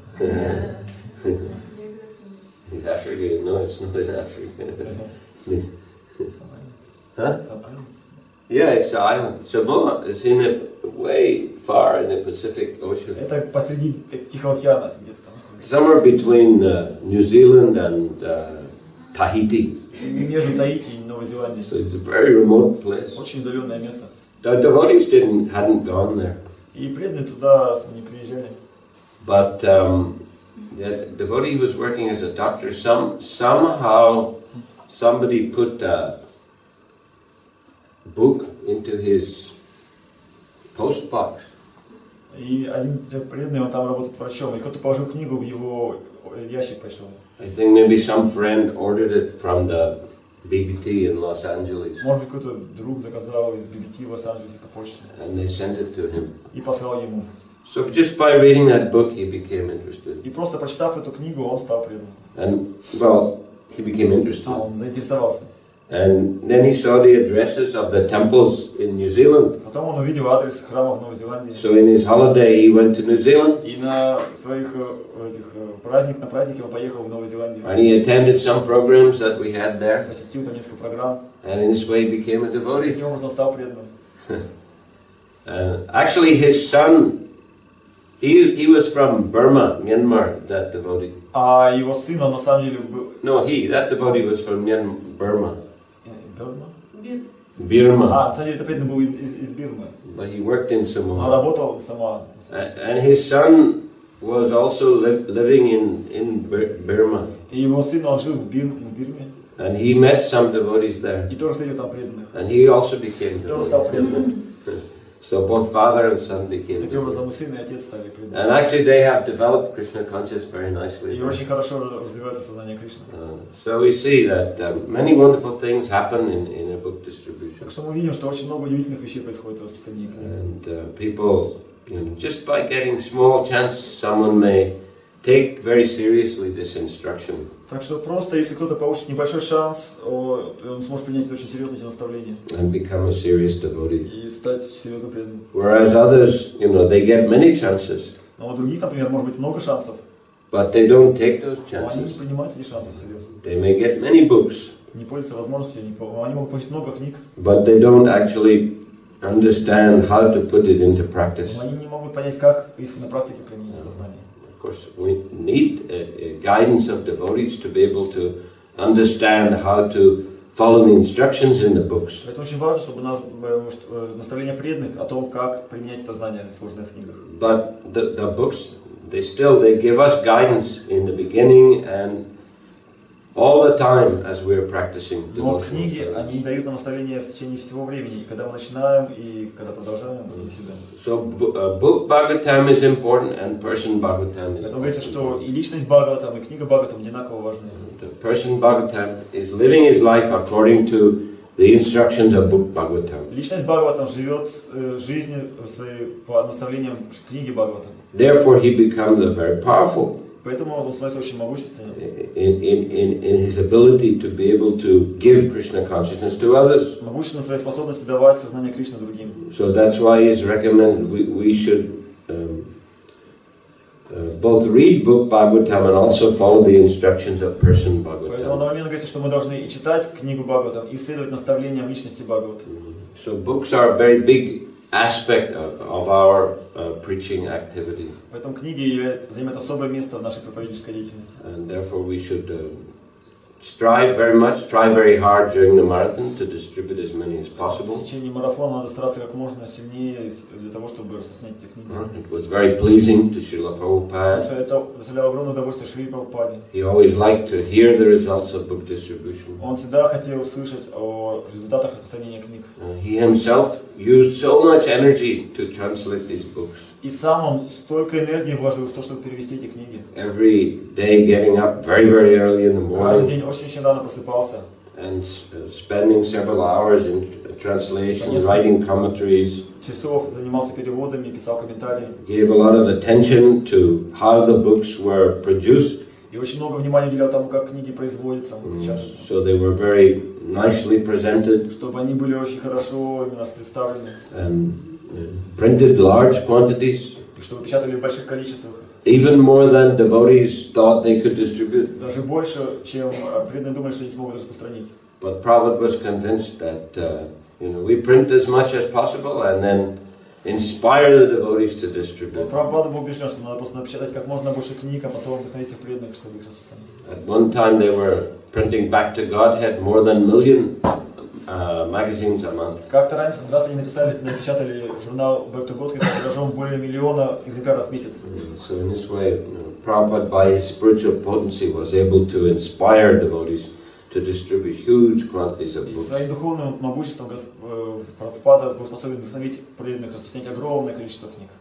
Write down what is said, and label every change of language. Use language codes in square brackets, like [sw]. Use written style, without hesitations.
[en] In Africa, no, it's not in Africa. Huh? Yeah, it's an island. Samoa is in a way far in the Pacific Ocean. [ru] Это посреди Тихого океана. [en] Somewhere between New Zealand and Tahiti. [ru] Между Таити и Новой Зеландией. [en] So it's a very remote place. [ru] Очень удаленное место. [en] The devotees hadn't gone there. [ru] И преданные туда не приезжали. [en] But the devotee was working as a doctor. Somehow somebody put a book into his post box. [ru] И один преданный, он там работает врачом, и кто-то положил книгу в его ящик почтовый. [en] I think maybe some friend ordered it from the BBT in Los Angeles. [ru] Может быть, какой-то друг заказал из BBT в Лос-Анджелесе по почте. [en] And they sent it to him. [ru] И послал ему. [en] So just by reading that book, he became interested. [ru] И просто почитав эту книгу, он стал преданным. [en] And well, he became interested. [ru] Он заинтересовался. [en] And then he saw the addresses of the temples in New Zealand. [ru] Потом он увидел адрес храмов в Новой Зеландии. [en] So in his holiday, he went to New Zealand. [ru] И на своих праздники он поехал в Новую Зеландию. [en] And he attended some programs that we had there. [ru] Посетил там несколько программ. [en] And in this way, he became a [ru] И [en] devotee. [ru] таким образом стал преданным. [en] Actually, his son, he was from Burma, Myanmar, that devotee. [ru] А его сын, он на самом деле был... [en] No, that devotee was from Burma. Burma? Burma. [ru] На самом деле это преданный был из Бирмы. [en] But he worked in [ru] Он [en] Samoa. [ru] работал сама. [en] And his son was also living in Burma. [ru] И его сын, он жил в Бирме. [en] And he met some devotees there. [ru] И тоже встретил там преданных. [en] And he also became [ru] Тоже стал [en] devotee. [ru] преданным. [en] So both father and son became [ru] Таким образом и сын, и отец стали преданными. [en] And actually they have developed Krishna consciousness very nicely. [ru] И очень хорошо развивается сознание Кришны. [en] So we see that many wonderful things happen in a book distribution. [ru] Так что мы видим, что очень много удивительных вещей происходит в распространении книг. [en] And people, just by getting small chance, someone may take very seriously this instruction. [ru] Так что просто, если кто-то получит небольшой шанс, он сможет принять очень серьезно эти наставления. [en] And become a serious devotee. [ru] И стать серьезно преданным. [en] Whereas others, they get many chances. [ru] Но у других, например, может быть много шансов. [en] But they don't take those [ru] Но они не [en] chances. [ru] принимают эти шансы серьезно. [en] They may get many books, [ru] Не пользуются возможностью, они могут получить много книг, [en] but they don't actually understand how to put it into practice. [ru] но они не могут понять, как их на практике применить это знание. [en] Of course, we need a guidance of devotees to be able to understand how to follow the instructions in the books. [ru] Это очень важно, чтобы у нас наставления преданных о том, как применять это знание в сложных книгах. [en] But the books, they give us guidance in the beginning and all the time as we're practicing [ru] Но [en] devotional [ru] книги, [en] service. [ru] они дают нам наставления в течение всего времени, и когда мы начинаем, и когда продолжаем, и всегда. [en] So book Bhagavatam is important and person Bhagavatam is [ru] Поэтому говорится, [en] also [ru] что [en] important. [ru] и личность Бхагаватам, и книга Бхагаватам одинаково важны. [en] The person Bhagavatam is living his life according to the instructions of book Bhagavatam. [ru] Личность Бхагаватам живет жизнью своей по наставлениям книги Бхагаватам. [en] Therefore he becomes a very powerful [ru] Поэтому он становится очень могущественным. [en] In his ability to be able to give Krishna consciousness to others. [ru] Могущественным в своей способности давать сознание Кришны другим. [en] So that's why he's recommended we should both read book Bhagavatam and also follow the instructions of person [ru] Поэтому [en] Bhagavatam. [ru] одновременно говорится, что мы должны и читать книгу Бхагаватам, и следовать наставлениям личности Бхагавата. [en] So books are a very big aspect of our preaching activity. [ru] Поэтому книги занимают особое место в нашей проповеднической деятельности. [en] And therefore we should strive very hard during the marathon to distribute as many as possible. [ru] В течение марафона надо стараться как можно сильнее для того, чтобы распространять эти книги. [en] It was very pleasing to Srila [ru] Потому [en] Prabhupada. [ru] что это доставляло огромное удовольствие Шри Прабхупаде. [en] He always liked to hear the results of book distribution. [ru] Он всегда хотел слышать о результатах распространения книг. [en] He himself used so much energy to translate these books. [ru] И сам он столько энергии вложил в то, чтобы перевести эти книги. [en] Every day getting up very early in the [ru] Каждый [en] morning [ru] день очень рано просыпался. [en] and spending several hours in translation, writing commentaries. [ru] Часов занимался переводами, писал комментарии. [en] Gave a lot of attention to how the books were produced. [ru] И очень много внимания уделял тому, как книги производятся, печатаются. [en] So they were very nicely presented [ru] Чтобы они были очень хорошо именно представлены. [en] and printed large quantities, [ru] И чтобы печатали в больших количествах. [en] even more than devotees thought they could distribute. [ru] Даже больше, чем преданные думали, что они смогут распространить. [en] But Prabhupada was convinced that we print as much as possible and then inspire the devotees to distribute. [ru] Прабхупада был убежден, что надо просто напечатать как можно больше книг, а потом вдохновить всех преданных, чтобы их распространить. [en] At one time they were printing Back to Godhead more than 1 million magazines a month. [ru] Как-то раньше, раз они напечатали журнал Back to God тиражом более 1 миллиона экземпляров в месяц. [en] So in this way, Prabhupada, by his spiritual potency, was able to inspire devotees to distribute huge quantities of [ru] И [en] books. [ru] своим духовным могуществом Прабхупада был способен вдохновить преданных распространять огромное количество книг.